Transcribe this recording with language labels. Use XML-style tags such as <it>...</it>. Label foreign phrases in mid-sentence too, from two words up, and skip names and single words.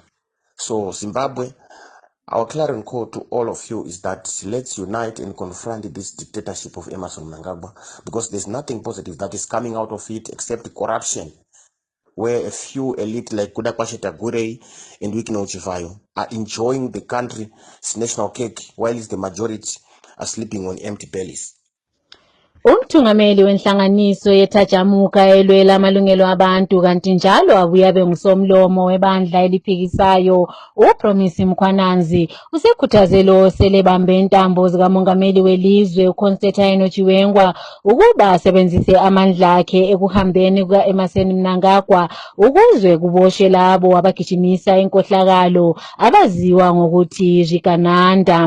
<en>So Zimbabwe, our clarion call to all of you is that let's unite and confront this dictatorship of Emmerson Mnangagwa because there's nothing positive that is coming out of it except corruption, where a few elite like Kudakwashe Tagurei and Wikino Chivayo are enjoying the country's national cake while the majority are sleeping on empty bellies.</en> <nd>Umthungameli wenhlanganiso yethajamuka elwela amalungelo abantu kanti njalo abuye abe ngusomlomo webandla eliphikisayo uPromise Mkhwananzi usekhuthazelo selebambe intambo zikamongameli welizwe uConstantine Chiwenga ukuba asebenzise amandla akhe ekuhambeni kukaEmmerson Mnangagwa ukuzwe kuboshwe labo abagijimisa inkohlakalo abaziwa ngokuthi Jikananda.</nd>